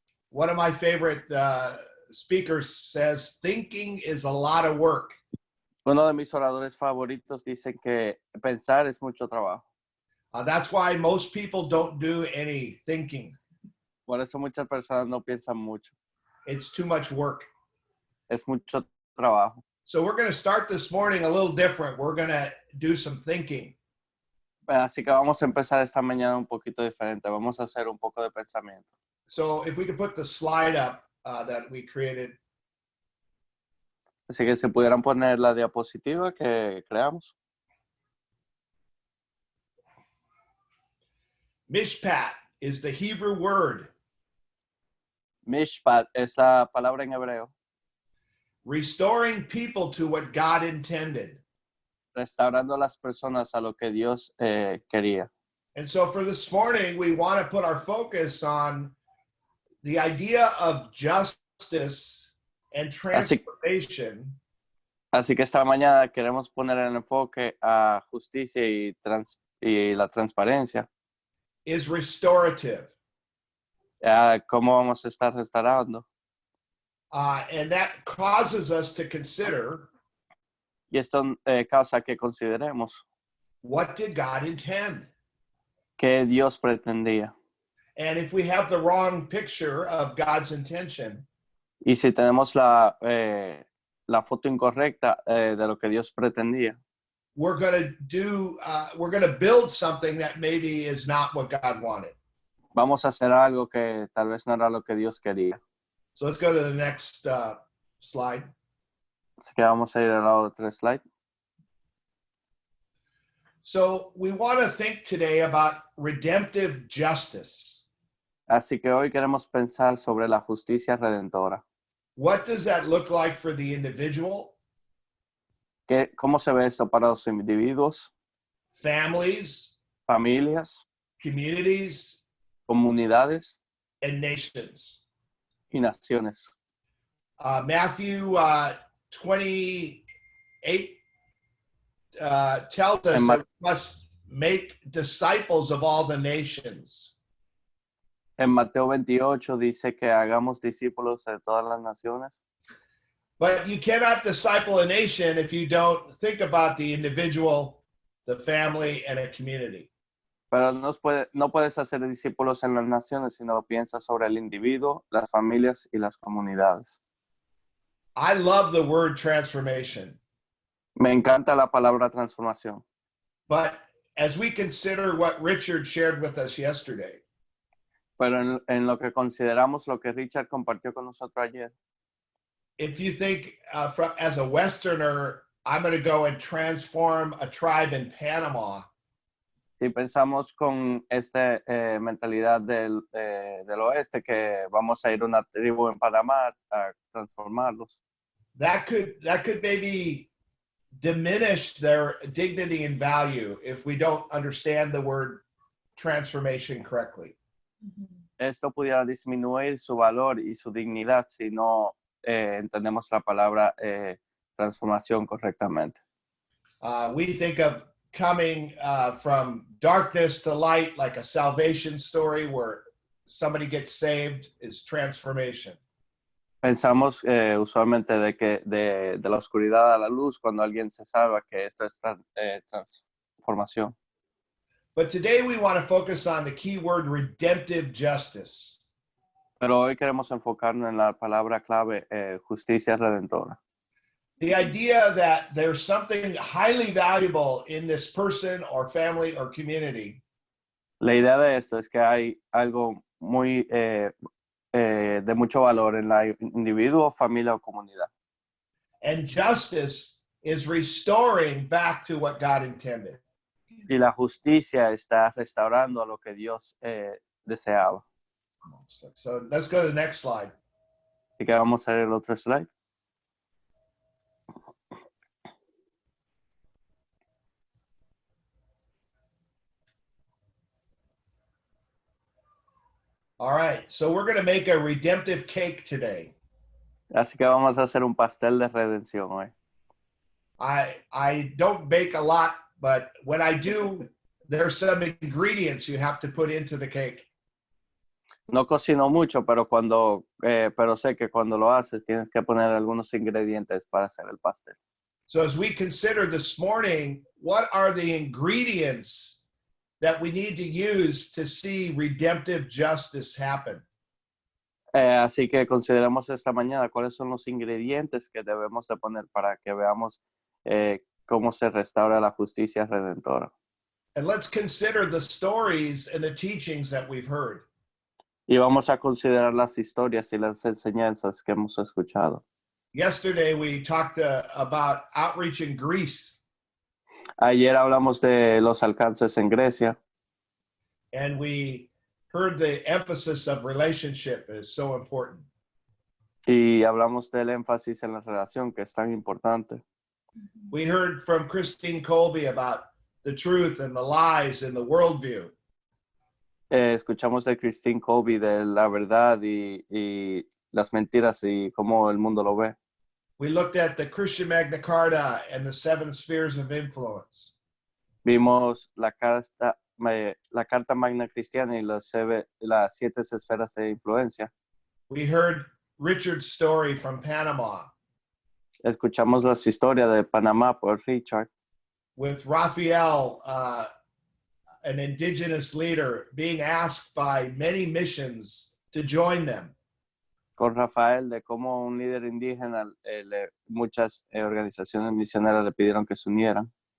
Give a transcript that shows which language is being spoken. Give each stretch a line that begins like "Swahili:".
English: One of my favorite speakers says, thinking is a lot of work.
Spanish: Uno de mis oradores favoritos dice que pensar es mucho trabajo.
English: That's why most people don't do any thinking.
Spanish: Por eso muchas personas no piensan mucho.
English: It's too much work.
Spanish: Es mucho trabajo.
English: So we're going to start this morning a little different. We're going to do some thinking.
Spanish: Así que vamos a empezar esta mañana un poquito diferente. Vamos a hacer un poco de pensamiento.
English: So if we could put the slide up that we created.
Spanish: Así que si pudieran poner la diapositiva que creamos.
English: Mishpat is the Hebrew word.
Spanish: Mishpat es la palabra en hebreo.
English: Restoring people to what God intended.
Spanish: Restaurando a las personas a lo que Dios quería.
English: And so for this morning, we want to put our focus on the idea of justice and transformation.
Spanish: Así que esta mañana queremos poner el enfoque a justicia y la transparencia.
English: Is restorative.
Spanish: ¿Cómo vamos a estar restaurando?
English: And that causes us to consider.
Spanish: Y esto causa que consideremos.
English: What did God intend?
Spanish: ¿Qué Dios pretendía?
English: And if we have the wrong picture of God's intention.
Spanish: Y si tenemos la foto incorrecta de lo que Dios pretendía.
English: We're going to build something that maybe is not what God wanted.
Spanish: Vamos a hacer algo que tal vez no era lo que Dios quería.
English: So let's go to the next slide.
Spanish: Así que vamos a ir a la otra slide.
English: So we want to think today about redemptive justice.
Spanish: Así que hoy queremos pensar sobre la justicia redentora.
English: What does that look like for the individual?
Spanish: ¿Cómo se ve esto para los individuos?
English: Families.
Spanish: Familias.
English: Communities.
Spanish: Comunidades.
English: And nations.
Spanish: Y naciones.
English: Matthew 28 tells us that we must make disciples of all the nations.
Spanish: En Mateo 28 dice que hagamos discípulos de todas las naciones.
English: But you cannot disciple a nation if you don't think about the individual, the family, and a community.
Spanish: Pero no puedes hacer discípulos en las naciones si no piensas sobre el individuo, las familias y las comunidades.
English: I love the word transformation.
Spanish: Me encanta la palabra transformación.
English: But as we consider what Richard shared with us yesterday.
Spanish: Pero en lo que consideramos lo que Richard compartió con nosotros ayer.
English: If you think as a Westerner, I'm going to go and transform a tribe in Panama.
Spanish: Si pensamos con esta mentalidad del oeste que vamos a ir a una tribu en Panamá a transformarlos.
English: That could maybe diminish their dignity and value if we don't understand the word transformation correctly.
Spanish: esto pudiera disminuir su valor y su dignidad si no entendemos la palabra transformación correctamente.
English: We think of coming from darkness to light like a salvation story where somebody gets saved is transformation.
Spanish: Pensamos usualmente de la oscuridad a la luz cuando alguien se salva, que esto es transformación.
English: But today we want to focus on the key word redemptive justice.
Spanish: Pero hoy queremos enfocarnos en la palabra clave, justicia redentora.
English: The idea that there's something highly valuable in this person or family or community.
Spanish: La idea de esto es que hay algo muy de mucho valor en la individuo, familia o comunidad.
English: And justice is restoring back to what God intended.
Spanish: Y la justicia está restaurando a lo que Dios deseaba.
English: So let's go to the next slide.
Spanish: Así que vamos a ver el otro slide.
English: All right, so we're going to make a redemptive cake today.
Spanish: Así que vamos a hacer un pastel de redención hoy.
English: I don't bake a lot, but when I do, there's some ingredients you have to put into the cake.
Spanish: No cocino mucho, pero pero sé que cuando lo haces tienes que poner algunos ingredientes para hacer el pastel.
English: So as we consider this morning, what are the ingredients that we need to use to see redemptive justice happen?
Spanish: Así que consideremos esta mañana cuáles son los ingredientes que debemos de poner para que veamos cómo se restaura la justicia redentora.
English: And let's consider the stories and the teachings that we've heard.
Spanish: Y vamos a considerar las historias y las enseñanzas que hemos escuchado.
English: Yesterday we talked about outreach in Greece.
Spanish: Ayer hablamos de los alcances en Grecia.
English: And we heard the emphasis of relationship is so important.
Spanish: Y hablamos del énfasis en la relación, que es tan importante.
English: We heard from Christine Colby about the truth and the lies and the worldview.
Spanish: Escuchamos de Christine Colby de la verdad y las mentiras y cómo el mundo lo ve.
English: We looked at the Christian Magna Carta and the 7 spheres of influence.
Spanish: Vimos la Carta Magna Cristiana y las 7 esferas de influencia.
English: We heard Richard's story from Panama
Spanish: Escuchamos las historias de Panamá por Richard.
English: with Raphael, an indigenous leader, being asked by many missions to join them.
Spanish: Con Rafael, de cómo un líder indígena, muchas organizaciones misioneras le pidieron que se unieran.